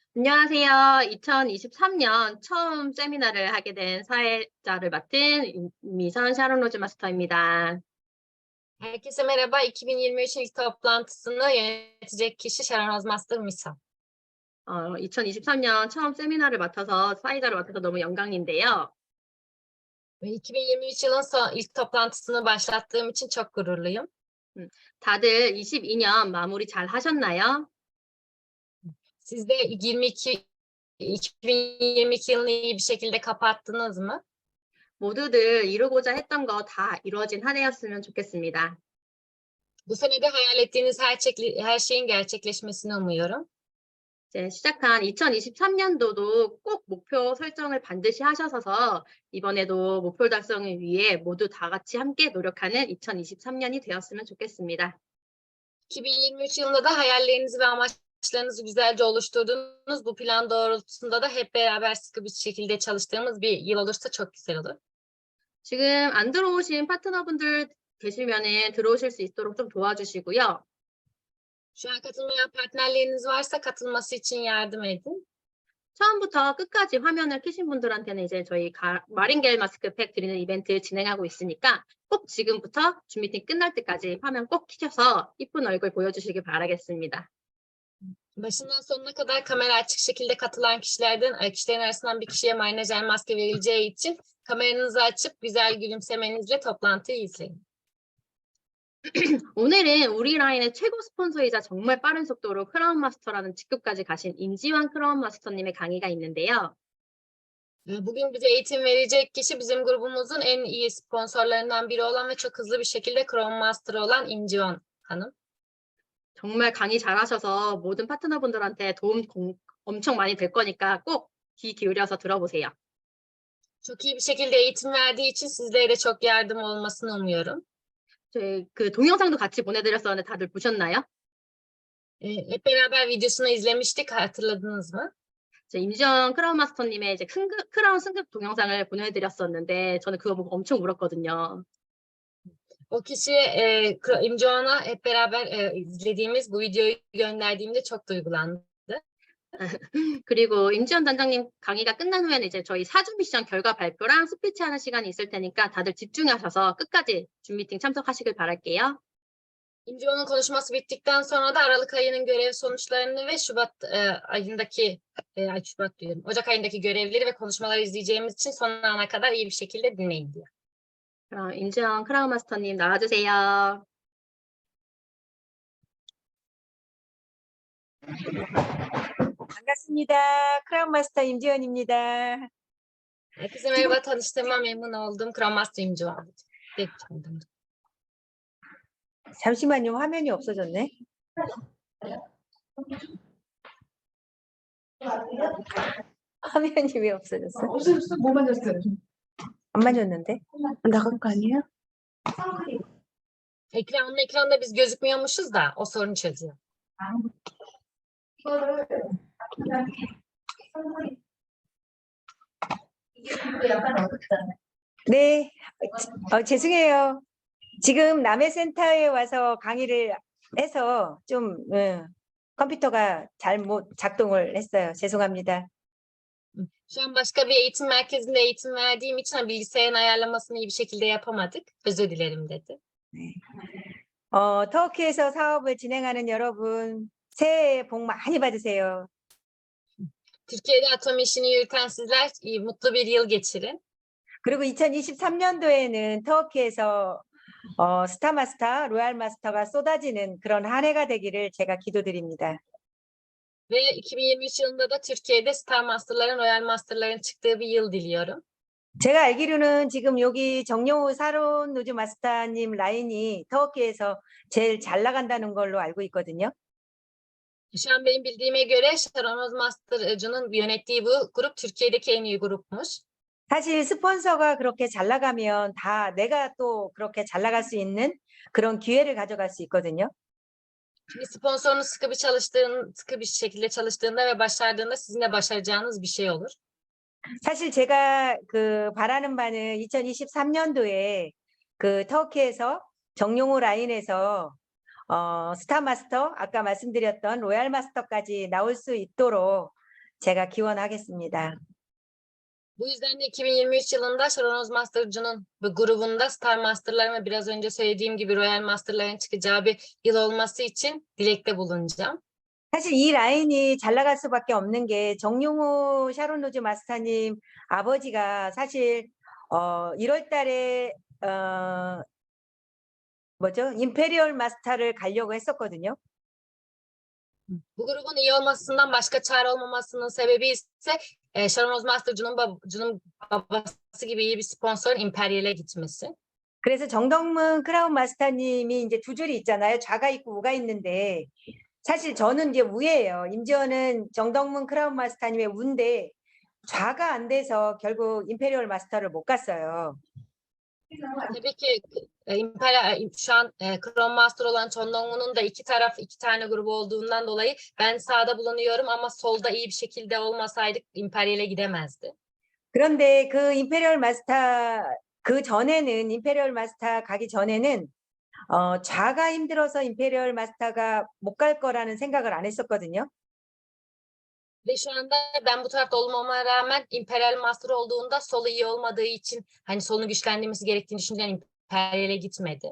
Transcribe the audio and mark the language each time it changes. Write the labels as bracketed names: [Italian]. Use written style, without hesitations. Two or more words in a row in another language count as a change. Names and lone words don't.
[Korean] 안녕하세요. 2023년 처음 세미나를 하게 된 사회자를 맡은 임미선 샤론 로즈 마스터입니다. [Turkish] Herkese merhaba. 2023 ilk toplantısını yönetecek kişi Sharon Ozmaster Misa. [Korean] 2023년 처음 세미나를 맡아서 사회자를 맡아서 너무 영광인데요. [Turkish] Ve 2023 yılın ilk toplantısını başlattığım için çok gururluyum. [Korean] 다들 22년 마무리 잘 하셨나요? [Turkish] Siz de 2022 yılını iyi bir şekilde kapattınız mı? [Korean] 모두들 이루고자 했던 거 다 이루어진 한 해였으면 좋겠습니다. [Turkish] Bu sene de hayal ettiğiniz her şeyin gerçekleşmesini umuyorum. [Korean] 이제 시작한 2023년도도 꼭 목표 설정을 반드시 하셔서 이번에도 목표 달성을 위해 모두 다 같이 함께 노력하는 2023년이 되었으면 좋겠습니다. [Turkish] 2023 yılında da hayallerinizi ve amaçlarınızı güzelce oluşturduğunuz bu plan doğrultusunda da hep beraber sıkı bir şekilde çalıştığımız bir yıl olursa çok güzel olur. [Korean] 지금 안 들어오신 파트너분들 계시면은 들어오실 수 있도록 좀 도와주시고요. [Turkish] Şu an katılmayan partnerleriniz varsa katılması için yardım edin. [Korean] 처음부터 끝까지 화면을 켜신 분들한테는 이제 저희 마링겔 마스크팩 드리는 이벤트 진행하고 있으니까 꼭 지금부터 줌 미팅 끝날 때까지 화면 꼭 켜셔서 이쁜 얼굴 보여주시길 바라겠습니다. [Turkish] Başından sonuna kadar kamera açık şekilde katılan kişilerin arasından bir kişiye marinajer maske verileceği için kameranızı açıp güzel gülümsemenizle toplantıyı izleyin. [Korean] 오늘은 우리 라인의 최고 스폰서이자 정말 빠른 속도로 크라운 마스터라는 직급까지 가신 임지환 크라운 마스터님의 강의가 있는데요. [Turkish] Bugün bize eğitim verecek kişi bizim grubumuzun en iyi sponsorlarından biri olan ve çok hızlı bir şekilde Chrome Master'ı olan İmcivan Hanım. [Korean] 정말 강의 잘하셔서 모든 파트너분들한테 도움 엄청 많이 될 거니까 꼭 귀 기울여서 들어보세요. [Turkish] Çok iyi bir şekilde eğitim verdiği için sizlere de çok yardım olmasını umuyorum. [Korean] 저희 그 동영상도 같이 보내드렸었는데 다들 보셨나요? [Turkish] Hep beraber videosunu izlemiştik, hatırladınız mı? [Korean] 임지영 크라운 마스터님의 이제 크라운 승급 동영상을 보내드렸었는데 저는 그거 보고 엄청 울었거든요. [Turkish] O kişi İmcivan'a hep beraber izlediğimiz bu videoyu gönderdiğimde çok duygulandı. [Korean] 그리고 임지원 단장님 강의가 끝난 후에는 이제 저희 4주 미션 결과 발표랑 스피치 하는 시간이 있을 테니까 다들 집중하셔서 끝까지 줌 미팅 참석하시길 바랄게요. [Turkish] İmcivan'ın konuşması bittikten sonra da Aralık ayının görev sonuçlarını ve Ocak ayındaki görevleri ve konuşmaları izleyeceğimiz için son ana kadar iyi bir şekilde dinleyin diyor. [Korean] 그럼 임지영 크라운 마스터님 나와주세요. 반갑습니다. 크라운 마스터 임지연입니다. [Turkish] Herkese merhaba, tanıştığıma memnun oldum. Chrome Master İmcivan. [Korean] 잠시만요. 화면이 없어졌네. 화면이 왜 없어졌어? 없어졌어? 뭐 만졌어요? 안 만졌는데? 나간 거 아니에요? [Turkish] Ekranda biz gözükmüyormuşuz da o sorunu çözüyor. [Korean] 네, 죄송해요. 지금 남해센터에 와서 강의를 해서 좀 컴퓨터가 잘못 작동을 했어요. 죄송합니다. [Turkish] Şu an başka bir eğitim merkezinde eğitim verdiğim için bilgisayarın ayarlamasını iyi bir şekilde yapamadık. Özür dilerim dedi. [Korean] 터키에서 사업을 진행하는 여러분, 새해 복 많이 받으세요. [Turkish] Türkiye'de atom işini yürüten sizler mutlu bir yıl geçirin. [Korean] 그리고 2023년도에는 터키에서 스타마스터, 로얄마스터가 쏟아지는 그런 한 해가 되기를 제가 기도드립니다. [Turkish] Ve 2023 yılında da Türkiye'de Star Master'ların, Royal Master'ların çıktığı bir yıl diliyorum. [Korean] 제가 알기로는 지금 여기 정영호 사론 노즈 마스터님 라인이 터키에서 제일 잘 나간다는 걸로 알고 있거든요. [Turkish] Şu an benim bildiğime göre Sharon Master'cının yönettiği bu grup Türkiye'deki en iyi grupmuş. [Korean] 사실 스폰서가 그렇게 잘 나가면 다 내가 또 그렇게 잘 나갈 수 있는 그런 기회를 가져갈 수 있거든요. [Turkish] Şimdi sponsorunuz sıkı bir şekilde çalıştığında ve başardığında sizin de başaracağınız bir şey olur. [Korean] 사실 제가 그 바라는 바는 2023년도에 그 터키에서 정용호 라인에서 스타마스터 아까 말씀드렸던 로얄마스터까지 나올 수 있도록 제가 기원하겠습니다. [Turkish] Bu yüzden de 2023 yılında Sharon Master'cının bu grubunda Star Master'ların ve biraz önce söylediğim gibi Royal Master'ların çıkacağı bir yıl olması için dilekte bulunacağım. [Korean] 사실 이 라인이 잘 나갈 수밖에 없는 게 정용호 샤론 로즈 마스터님 아버지가 사실 1월 달에 임페리얼 마스터를 가려고 했었거든요. [Turkish] Bu grubun iyi olmasından başka çare olmamasının sebebi ise Sharon Master'cının babası gibi iyi bir sponsorun Imperial'e gitmesi. [Korean] 그래서 정덕문 크라운 마스터님이 이제 두 줄이 있잖아요. 좌가 있고 우가 있는데 사실 저는 이제 우예예요. 임지원은 정덕문 크라운 마스터님의 우인데 좌가 안 돼서 결국 임페리얼 마스터를 못 갔어요. [Turkish] Tabii ki şu an Crown Master olan Chon Dong-woo'nun da iki tane grubu olduğundan dolayı ben sağda bulunuyorum ama solda iyi bir şekilde olmasaydık Imperial'e gidemezdi. [Korean] 그런데 그 임페리얼 마스터 그 전에는 임페리얼 마스터 가기 전에는 좌가 힘들어서 임페리얼 마스터가 못 갈 거라는 생각을 안 했었거든요. [Turkish] Ve şu anda ben bu tarafta olmama rağmen Imperial Master olduğunda solu iyi olmadığı için hani solunu güçlendirmesi gerektiğini düşünen Imperial'e gitmedi.